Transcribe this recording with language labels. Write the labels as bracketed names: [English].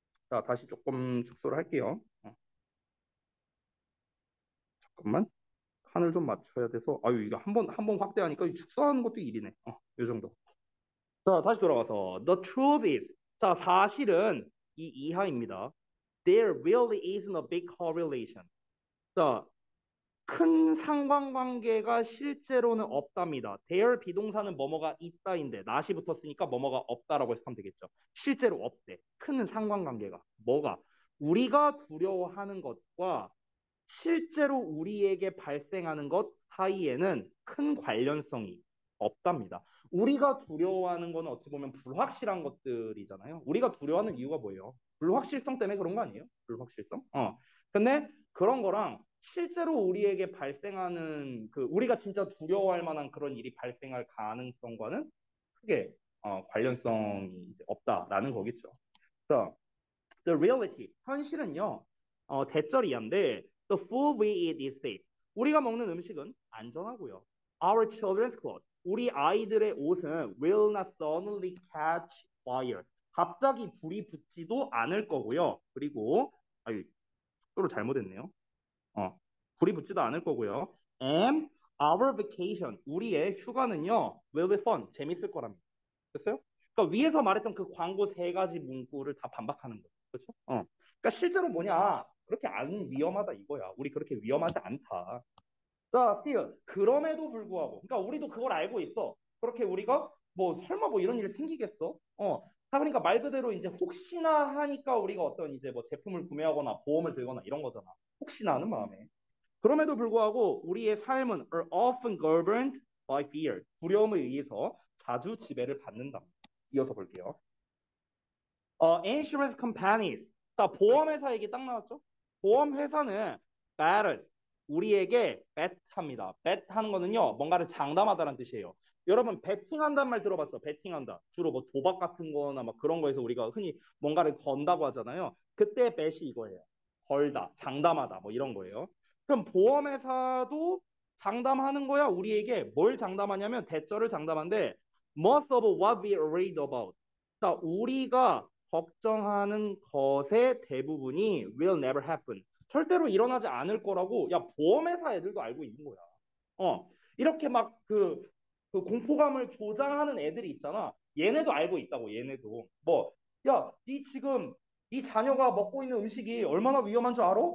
[Korean] 자, 다시 조금 축소를 할게요. 잠깐만. 칸을 좀 맞춰야 돼서 아유 이거 한 번 확대하니까 축소하는 것도 일이네. 이 정도. 자, 다시 돌아가서 [English] the truth is [Korean] 자, 사실은 이 이하입니다. [English] There really isn't a big correlation. [Korean] 자, 큰 상관관계가 실제로는 없답니다. there 비동사는 뭐뭐가 있다인데 not이 붙었으니까 뭐뭐가 없다라고 해석하면 되겠죠. 실제로 없대. 큰 상관관계가. 뭐가? 우리가 두려워하는 것과 실제로 우리에게 발생하는 것 사이에는 큰 관련성이 없답니다. 우리가 두려워하는 거는 어찌 보면 불확실한 것들이잖아요. 우리가 두려워하는 이유가 뭐예요? 불확실성 때문에 그런 거 아니에요? 불확실성? 근데 그런 거랑 실제로 우리에게 발생하는 그 우리가 진짜 두려워할 만한 그런 일이 발생할 가능성과는 크게 관련성이 이제 없다라는 거겠죠. 자, [English] the reality [Korean] 현실은요. 대절이한데 [English] the food we eat is safe. [Korean] 우리가 먹는 음식은 안전하고요. [English] our children's clothes. [Korean] 우리 아이들의 옷은 [English] will not suddenly catch fire. [Korean] 갑자기 불이 붙지도 않을 거고요. 그리고 아유, 속도를 잘못했네요. 불이 붙지도 않을 거고요. [English] And our vacation, [Korean] 우리의 휴가는요, [English] will be fun, [Korean] 재밌을 거랍니다. 됐어요? 그러니까 위에서 말했던 그 광고 세 가지 문구를 다 반박하는 거죠. 그렇죠? 그러니까 실제로 뭐냐, 그렇게 안 위험하다 이거야. 우리 그렇게 위험하지 않다. 자, still 그럼에도 불구하고, 그러니까 우리도 그걸 알고 있어. 그렇게 우리가 뭐 설마 뭐 이런 일이 생기겠어? 그러니까 말 그대로 이제 혹시나 하니까 우리가 어떤 이제 뭐 제품을 구매하거나 보험을 들거나 이런 거잖아. 혹시나 하는 마음에. 그럼에도 불구하고 우리의 삶은 [English] are often governed by fear. [Korean] 두려움에 의해서 자주 지배를 받는다. 이어서 볼게요. [English] insurance companies. [Korean] 자, 보험회사 얘기 딱 나왔죠? 보험회사는 bet 우리에게 bet 합니다. bet 하는 거는요, 뭔가를 장담하다라는 뜻이에요. 여러분, 베팅한다는 말 들어봤죠? 베팅한다. 주로 뭐 도박 같은 거나 막 그런 거에서 우리가 흔히 뭔가를 건다고 하잖아요. 그때 bet이 이거예요. 걸다, 장담하다, 뭐 이런 거예요. 그럼 보험회사도 장담하는 거야. 우리에게 뭘 장담하냐면 대절을 장담한데 [English] most of what we are worried about. [Korean] 자, 우리가 걱정하는 것의 대부분이 [English] will never happen. [Korean] 절대로 일어나지 않을 거라고, 야, 보험회사 애들도 알고 있는 거야. 이렇게 막 그 공포감을 조장하는 애들이 있잖아. 얘네도 알고 있다고, 얘네도. 뭐, 야, 네 지금 네 자녀가 먹고 있는 음식이 얼마나 위험한 줄 알아?